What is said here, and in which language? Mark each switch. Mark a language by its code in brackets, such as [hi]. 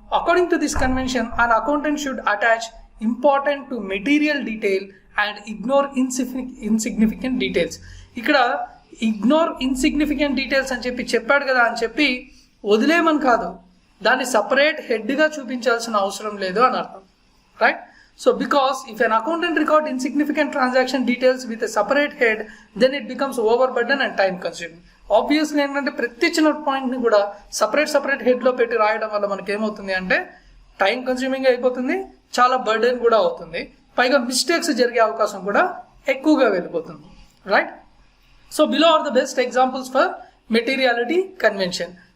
[en] According to this convention an accountant should attach important to material detail and ignore insignificant details. [te] ఇక్కడ ignore insignificant details అని చెప్పాడు కదా అని చెప్పి వదిలేమని కాదు, దాన్ని సపరేట్ హెడ్గా చూపించాల్సిన అవసరం లేదు అని అర్థం, right? [en] So because if an accountant record insignificant transaction details with a separate head, then it becomes overburden and time consuming. [te] Obviously ఏంటంటే ప్రతి చిన్న పాయింట్ని కూడా సపరేట్ హెడ్లో పెట్టి రాయడం వల్ల మనకి ఏమవుతుంది అంటే టైం కన్స్యూమింగ్ అయిపోతుంది, చాలా బర్డెన్ కూడా అవుతుంది, పైగా మిస్టేక్స్ జరిగే అవకాశం కూడా ఎక్కువగా వెళ్ళిపోతుంది, right? [en] So below are the best examples for materiality convention.